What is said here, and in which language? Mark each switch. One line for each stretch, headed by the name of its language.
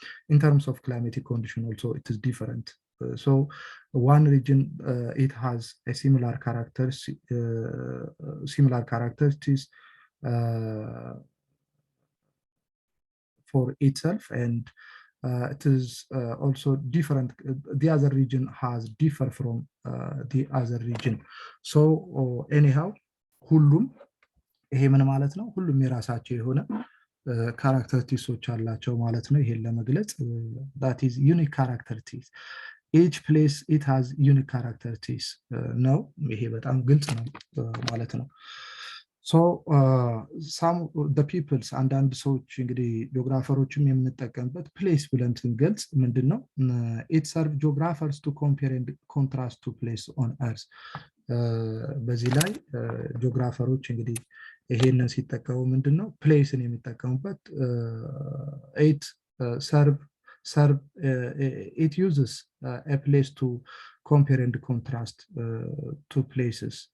English: In terms of climatic condition also, it is different. So one region, it has a similar characteristics for itself, and it is also different. The other region has differ from the other region. So anyhow,
Amharic: ሁሉም ይሄ ምን ማለት ነው? ሁሉም የራሳቸው የሆነ ካራክተሪስቲክሶች አላቸው ማለት ነው። ይሄን ለመግለጽ
English: that is unique characteristics. Each place it has unique characteristics
Amharic: ነው። ይሄ በጣም ግልጽ ነው ማለት ነው።
English: So some the peoples
Amharic: አንዳንድ ሰዎች እንግዲህ ጂኦግራፈሮችም የምንጠቀምበት ፕሌስ ብለን ስንገልጽ ምንድነው?
English: it serves geographers to compare and contrast to place on earth.
Amharic: በዚህ ላይ ጂኦግራፈሮች እንግዲህ ይሄንን ሲጠቀሙ ምንድነው? ፕሌስን የሚጠቀሙበት
English: it serve it uses a place to compare and contrast two places.